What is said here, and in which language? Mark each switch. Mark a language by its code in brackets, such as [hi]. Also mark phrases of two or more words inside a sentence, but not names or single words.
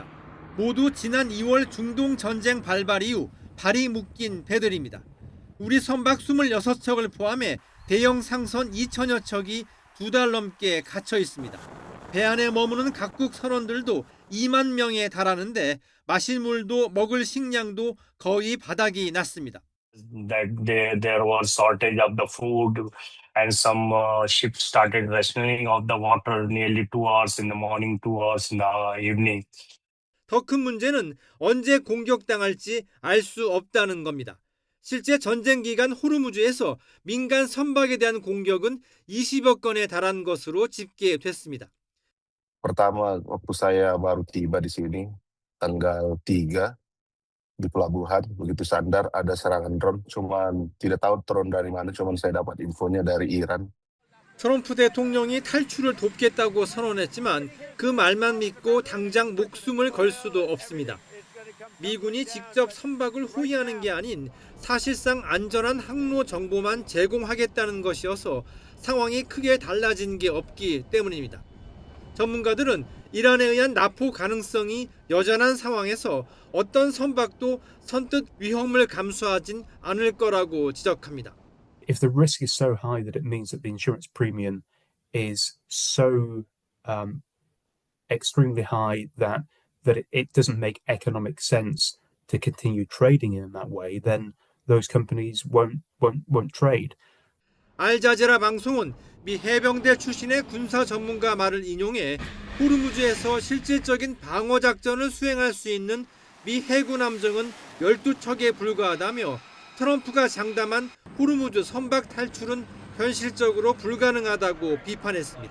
[ko] 모두 지난 2월 중동 전쟁 발발 이후 발이 묶인 배들입니다. 우리 선박 26척을 포함해 대형 상선 2,000여 척이 2달 넘게 갇혀 있습니다. 배 안에 머무는 각국 선원들도 2만 명에 달하는데 마실 물도 먹을 식량도 거의 바닥이 났습니다. [en] There was shortage of the food and some ships started rationing of the water nearly 2 hours in the morning, 2 hours in the evening. [ko] 더 큰 문제는 언제 공격당할지 알 수 없다는 겁니다. 실제 전쟁 기간 호르무즈에서 민간 선박에 대한 공격은 20여 건에 달한 것으로 집계됐습니다. [id] Pertama waktu saya baru tiba di sini tanggal 3 di pelabuhan begitu sandar ada serangan drone cuman tidak tahu drone dari mana cuman saya dapat infonya dari Iran. [ko] 트럼프 대통령이 탈출을 돕겠다고 선언했지만 그 말만 믿고 당장 목숨을 걸 수도 없습니다. 미군이 직접 선박을 호위하는 게 아닌 사실상 안전한 항로 정보만 제공하겠다는 것이어서 상황이 크게 달라진 게 없기 때문입니다. 전문가들은 이란에 의한 납포 가능성이 여전한 상황에서 어떤 선박도 선뜻 위험을 감수하진 않을 거라고 지적합니다. [en] If the risk is so high that it means that the insurance premium is so extremely high that it doesn't make economic sense to continue trading in that way, then those companies won't trade. [ko] 알자제라 방송은 미 해병대 출신의 군사 전문가 말을 인용해 호르무즈에서 실질적인 방어 작전을 수행할 수 있는 미 해군 함정은 12척에 불과하다며 트럼프가 장담한 호르무즈 선박 탈출은 현실적으로 불가능하다고 비판했습니다.